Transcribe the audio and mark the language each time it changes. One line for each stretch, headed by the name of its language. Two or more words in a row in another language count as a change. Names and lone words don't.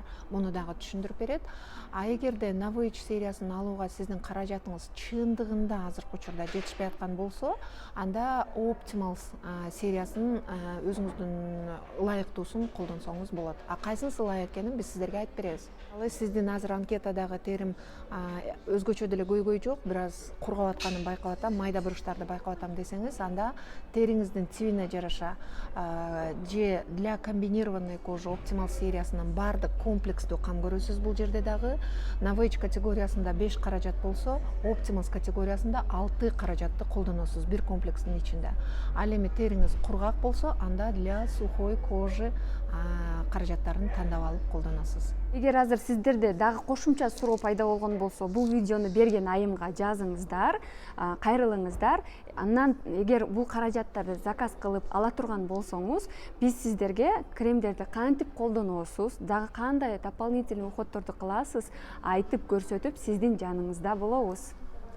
Kyrgyz: Муну дагы түшүндүрүп берет. Эгерде Novage сериясын алууга сиздин каражатыңыз чындыгында азыркы учурда жетишпей аткан болсо, анда Optimals сериясын өзүңүздүн ылайыктуусун колдонсоңуз болот. Кайсысы ылайык экенин биз сиздерге айтып беребиз. Ал сиздин азыр анкетадагы терим өзгөчө деле көйгөй жок, бир аз кургап атканын байкап атам, майда буручтарды байкап атам десеңиз, анда териңиздин тибине жараша же
Russian: для комбинированной кожи
Kyrgyz: Optimal сериясынын бардык комплекстүү кам көрүүсүз бул жерде дагы. Novage категориясында 5 каражат болсо, Optimals категориясында 6 каражатты колдоносуз бир комплекстин ичинде. Ал эми териңиз кургак болсо, анда
Russian: для сухой кожи
Kyrgyz: каражаттарын тандап алып колдоносуз. Эгер азыр сиздерде дагы кошумча суроо пайда болгон болсо, бул видеону берген айымга жазыңыздар, кайрылыңыздар. Андан эгер бул каражаттарды заказ кылып ала турган болсоңуз, биз сиздерге кремдерди кантип колдоносуз, дагы кандай дополнительный уходдорду кыласыз, айтып көрсөтүп, сиздин жаныңызда болобуз.